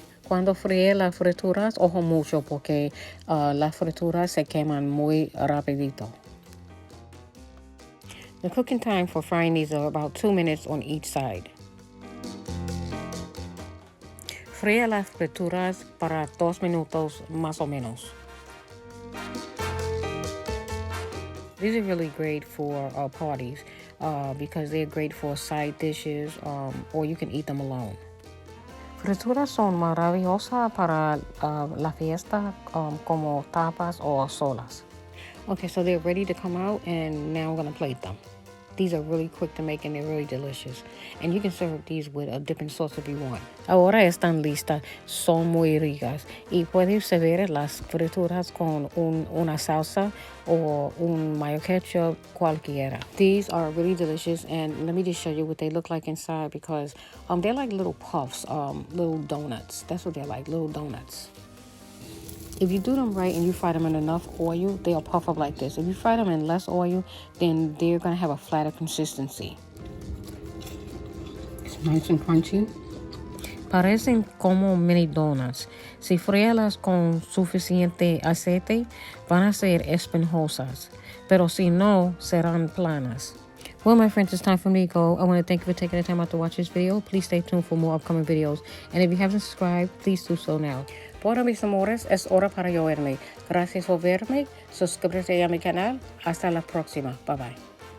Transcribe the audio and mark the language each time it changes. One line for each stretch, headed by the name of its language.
Spanish: Cuando fríe las frituras, ojo mucho porque las frituras se queman muy rapidito.
English: The cooking time for frying these are about 2 minutes on each side.
Spanish: Fríe las frituras para 2 minutos más o menos.
English: These are really great for parties because they're great for side dishes or you can eat them alone.
Spanish: Frituras son maravillosas para la fiesta como tapas o solas.
English: Okay, so they're ready to come out and now I'm going to plate them. These are really quick to make and they're really delicious. And you can serve these with a dipping sauce if you want.
Spanish: Ahora están listas, son muy ricas. Y puedes servir las frituras con una salsa o un mayo ketchup, cualquiera.
English: These are really delicious and let me just show you what they look like inside because they're like little puffs, little donuts. That's what they're like, little donuts. If you do them right and you fry them in enough oil, they'll puff up like this. If you fry them in less oil, then they're going to have a flatter consistency. It's nice and crunchy.
Spanish: Parecen como mini donuts. Si fríelas con suficiente aceite, van a ser esponjosas. Pero si no, serán planas.
English: Well, my friends, it's time for me to go. I want to thank you for taking the time out to watch this video. Please stay tuned for more upcoming videos. And if you haven't subscribed, please do so now.
Spanish: Bueno, mis amores, es hora para yo irme. Gracias por verme. Suscríbete a mi canal. Hasta la próxima. Bye bye.